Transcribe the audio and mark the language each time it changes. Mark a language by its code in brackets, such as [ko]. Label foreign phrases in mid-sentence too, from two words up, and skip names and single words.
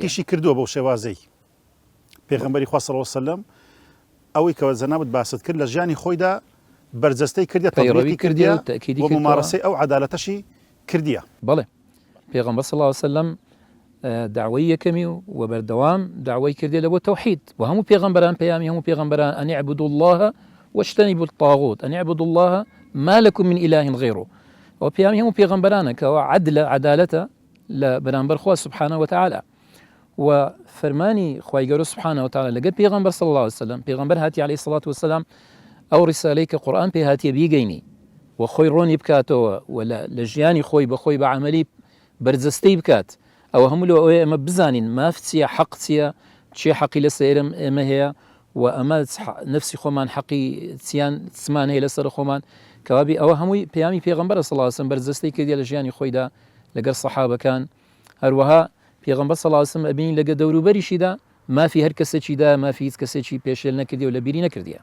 [ckb] تەطبیقیشی کردووە بەو شێوازەی. پێغەمبەری خوا [ar] صلی الله عليه وسلم [ckb] ئەوەی کەوە جەنابەت باست کرد لە ژیانی خۆیدا بەرجەستەی کردیە، تەطبیقی کردیە، و ممارەسەی ئەو عەدالەتەشی کردیە. بەڵێ پێغەمبەر [ar] صلی الله عليه وسلم [ckb] دعوەی یەکەمی و بەردەوام دعوەی کردی لە بۆ تەوحید، و هەموو پێغەمبەران پەیامی هەموو پێغەمبەران [ar] ئەن اعبدوا الله واجتنبوا الطاغوت، ئەن اعبدوا الله ما لكم من إله غيره، [ckb] و پەیامی هەموو پێغەمبەرانە کەوا عەدلە، عەدالەتە لە بەرامبەر خوا [ar] سبحانه وتعالى. [ckb] و فەرمانی خوای گەورە [ar] سبحانه وتعالى [ckb] لەگەر پێغەمبەر [ar] صلی الله عليه وسلم، [ckb] پێغەمبەر هاتی [ar] عليه الصلاة والسلام [ckb] ئەو ڕیسالەی کە قورئان پێ هاتیە بیگەینی و خۆی ڕۆنی بکاتەوە، و لە ژیانی خۆی بە عەمەلی بەرجەستەی بکات، ئەوە هەموو لەوەیە ئەمە بزانین ماف چییە، حەق چییە، چی حەقی لە سێرم ئێمە هەیە و ئەمە نفسی خۆمان حەقی چیان چمان هەیە لەسەر خۆمان کەوابی ئەوە هەمووی پەیامی پێغەمبەر [ar] صلی الله علیه و سلم [ckb] بەرجەستەی کردی لە ژیانی خۆیدا لەگەڵ سەحابەکان هەروەها پێغەمبەر [ar] صلی الله علیه و سلم [ckb] ئەبینی لەگە دەوروبەریشیدا مافی هەر کەسێکیدا مافی هیچ کەسێکی پێشێل نەکردی و لە بیری نەکردیە.